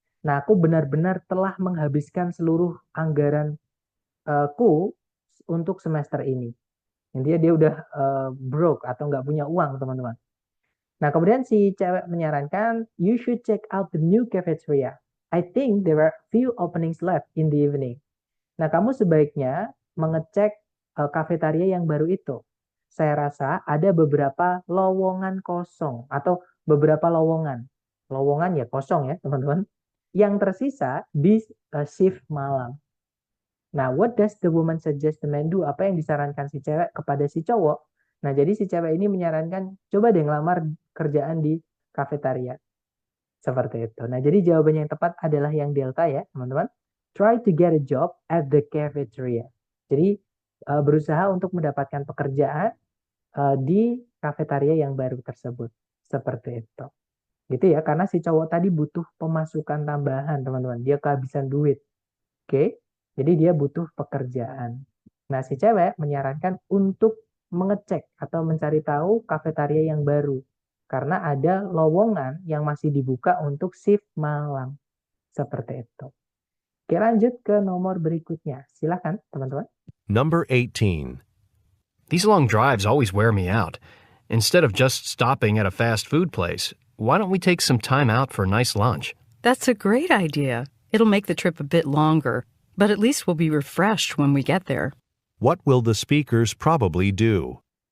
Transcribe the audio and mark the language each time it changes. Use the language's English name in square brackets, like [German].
[Indonesian] Nah, aku benar-benar telah menghabiskan seluruh anggaran ku untuk semester ini. Intinya dia udah broke atau nggak punya uang, teman-teman. Nah, kemudian si cewek menyarankan, [English] you should check out the new cafeteria. I think there are few openings left in the evening. [Indonesian] Nah, kamu sebaiknya mengecek kafetaria yang baru itu. Saya rasa ada beberapa lowongan kosong atau beberapa lowongan. Lowongan ya kosong ya, teman-teman. Yang tersisa di shift malam. [English] Nah, what does the woman suggest the man do? [Indonesian] Apa yang disarankan si cewek kepada si cowok? Nah, jadi si cewek ini menyarankan, coba deh ngelamar kerjaan di kafetaria. Seperti itu. Nah, jadi jawabannya yang tepat adalah yang delta ya, teman-teman. [English] Try to get a job at the cafeteria. [Indonesian] Jadi, berusaha untuk mendapatkan pekerjaan di kafetaria yang baru tersebut. Seperti itu. Gitu ya, karena si cowok tadi butuh pemasukan tambahan, teman-teman. Dia kehabisan duit. Oke? Jadi dia butuh pekerjaan. Nah, si cewek menyarankan untuk mengecek atau mencari tahu kafetaria yang baru. Karena ada lowongan yang masih dibuka untuk shift malam. Seperti itu. Oke, lanjut ke nomor berikutnya. Silakan, teman-teman. [English] Number 18. These long drives always wear me out. Instead of just stopping at a fast food place, why don't we take some time out for a nice lunch? That's a great idea. It'll make the trip a bit longer, but at least we'll be refreshed when we get there. What will the speakers probably do?